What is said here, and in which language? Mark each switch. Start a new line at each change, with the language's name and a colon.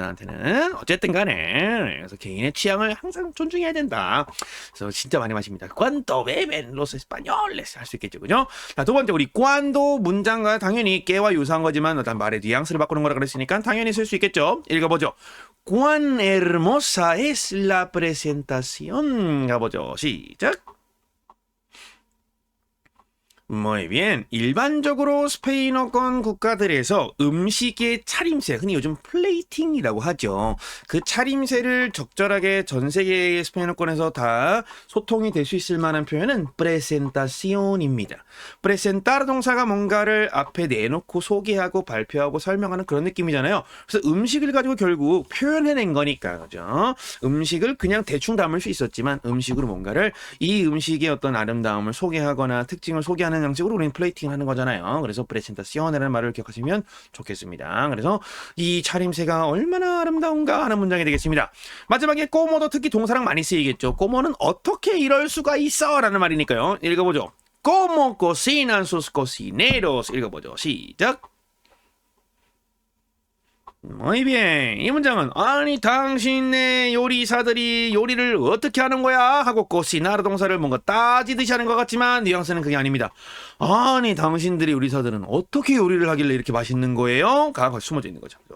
Korean: 나한테는 어쨌든 간에. 그래서 개인의 취향을 항상 존중해야 된다. 그래서 진짜 많이 마십니다.
Spanish: Cuando beben los españoles
Korean: 할 수 있겠죠, 그죠? 자, 두 번째 우리 cuando 문장과 당연히 깨와 유사한 거지만 어떤 말의 뉘앙스를 바꾸는 거라 그랬으니까 당연히 쓸 수 있겠죠. 읽어보죠.
Spanish: Cuán hermosa es la presentación.
Korean: 가보죠. 시작.
Spanish: Muy bien.
Korean: 일반적으로 스페인어권 국가들에서 음식의 차림새, 흔히 요즘 플레이팅이라고 하죠. 그 차림새를 적절하게 전 세계의 스페인어권에서 다 소통이 될 수 있을 만한 표현은 presentacion입니다. presentar 동사가 뭔가를 앞에 내놓고 소개하고 발표하고 설명하는 그런 느낌이잖아요. 그래서 음식을 가지고 결국 표현해낸 거니까, 그죠? 음식을 그냥 대충 담을 수 있었지만 음식으로 뭔가를 이 음식의 어떤 아름다움을 소개하거나 특징을 소개하는 양식으로 우리는 플레이팅을 하는 거잖아요. 그래서 프레젠타시오네라는 말을 기억하시면 좋겠습니다. 그래서 이 차림새가 얼마나 아름다운가 하는 문장이 되겠습니다. 마지막에 꼬모도 특히 동사랑 많이 쓰이겠죠. 꼬모는 어떻게 이럴 수가 있어 라는 말이니까요. 읽어보죠.
Spanish: Cómo cocinan sus cocineros.
Korean: 읽어보죠. 시작.
Spanish: Muy bien.
Korean: 이 문장은 아니 당신의 요리사들이 요리를 어떻게 하는 거야 하고 cocinar 동사를 뭔가 따지듯이 하는 것 같지만 뉘앙스는 그게 아닙니다. 아니 당신들이 요리사들은 어떻게 요리를 하길래 이렇게 맛있는 거예요? 가 숨어져 있는 거죠.